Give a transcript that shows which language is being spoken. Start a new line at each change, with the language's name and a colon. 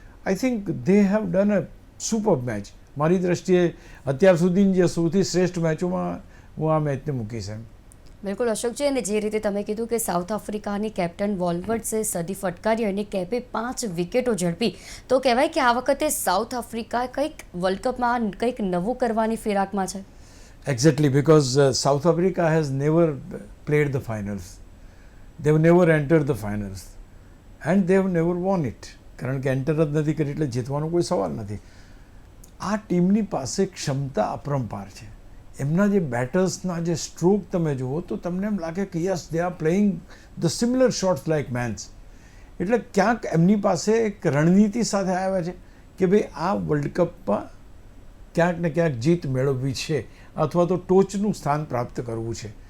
English: I think they have done a super match.
Gujarati: મારી દ્રષ્ટિએ અત્યાર સુધીની જે સૌથી શ્રેષ્ઠ મેચોમાં હું આ મેચને મૂકીશ એમ. બિલકુલ અશોકજી, અને જે રીતે તમે કીધું કે સાઉથ આફ્રિકાની કેપ્ટન વોલ્વર્ડ્સે સદી ફટકારી અને કેપે 5 વિકેટો ઝડપી, તો કહેવાય કે આ વખતે સાઉથ આફ્રિકા કંઈક વર્લ્ડ કપમાં કંઈક નવું કરવાની ફિરાકમાં છે.
English: Exactly, because South Africa has never played the finals. They have never entered the finals. And they have never won it.
Gujarati: કારણ કે એન્ટર જ નથી કરી એટલે જીતવાનો કોઈ સવાલ નથી. આ ટીમની પાસે ક્ષમતા અપરંપાર છે. એમના જે બેટર્સના જે સ્ટ્રોક તમે જુઓ તો તમને એમ લાગે કે
English: Yes they are playing the similar shots like men's.
Gujarati: એટલે ક્યાંક એમની પાસે એક રણનીતિ સાથે આવ્યા છે કે ભાઈ આ વર્લ્ડ કપમાં ક્યાંક ને ક્યાંક જીત મેળવવી છે અથવા તો ટોચનું સ્થાન પ્રાપ્ત કરવું છે.